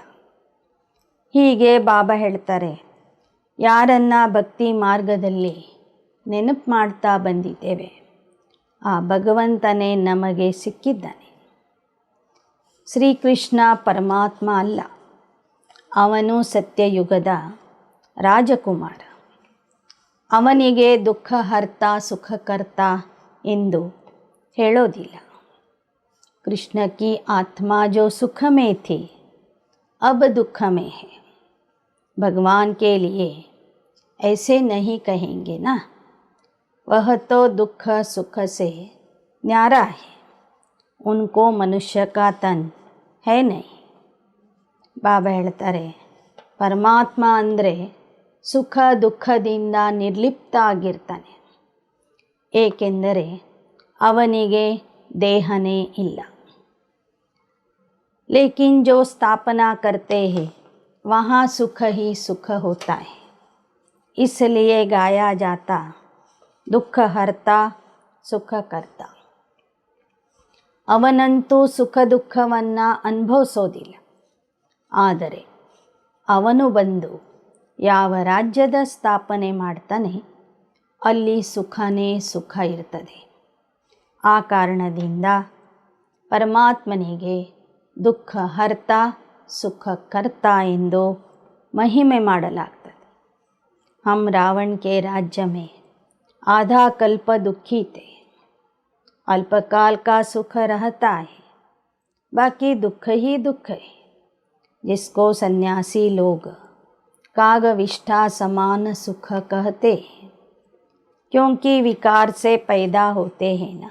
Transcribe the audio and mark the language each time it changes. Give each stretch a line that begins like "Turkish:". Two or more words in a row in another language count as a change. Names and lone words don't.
Kannada: ಹೀಗೆ ಬಾಬಾ ಹೇಳ್ತಾರೆ, ಯಾರನ್ನ ಭಕ್ತಿ ಮಾರ್ಗದಲ್ಲಿ ನೆನಪು ಮಾಡ್ತಾ ಬಂದಿದ್ದೇವೆ ಆ ಭಗವಂತನೇ ನಮಗೆ ಸಿಕ್ಕಿದ್ದಾನೆ. ಶ್ರೀಕೃಷ್ಣ ಪರಮಾತ್ಮ ಅಲ್ಲ, ಅವನು ಸತ್ಯಯುಗದ ರಾಜಕುಮಾರ. ಅವನಿಗೆ
Hindi: दुःख हर्ता सुखकर्ता
Kannada: ಎಂದು ಹೇಳೋದಿಲ್ಲ.
Hindi: कृष्ण की आत्मा जो सुख में थी अब दुख में है. भगवान के लिए ऐसे नहीं कहेंगे ना, वह तो दुख सुख से न्यारा है. उनको मनुष्य का तन है नहीं.
Kannada: ಬಾಬಾ ಹೇಳ್ತಾರೆ, ಪರಮಾತ್ಮ ಅಂದರೆ ಸುಖ ದುಃಖದಿಂದ ನಿರ್ಲಿಪ್ತ ಆಗಿರ್ತಾನೆ, ಏಕೆಂದರೆ ಅವನಿಗೆ ದೇಹನೇ ಇಲ್ಲ.
Hindi: लेकिन जो स्थापना करते हैं वहाँ सुख ही सुख होता है. इसलिए गाया जाता दुख हरता सुख करता.
Kannada: ಅವನಂತೂ ಸುಖ ದುಃಖವನ್ನು ಅನುಭವಿಸೋದಿಲ್ಲ. ಆದರೆ ಅವನು ಬಂದು ಯಾವ ರಾಜ್ಯದ ಸ್ಥಾಪನೆ ಮಾಡ್ತಾನೆ ಅಲ್ಲಿ ಸುಖನೇ ಸುಖ ಇರ್ತದೆ. ಆ ಕಾರಣದಿಂದ ಪರಮಾತ್ಮನಿಗೆ
Hindi: दुःख हर्ता सुख कर्ता
Kannada: ಎಂದು महिमे ಮಾಡಲಾಗ್ತದೆ.
Hindi: हम रावण के राज्य में आधा कल्प दुखी थे. अल्पकाल का सुख रहता है, बाकी दुख ही दुख है. जिसको सन्यासी लोग कागविष्ठा समान सुख कहते हैं, क्योंकि विकार से पैदा होते हैं ना.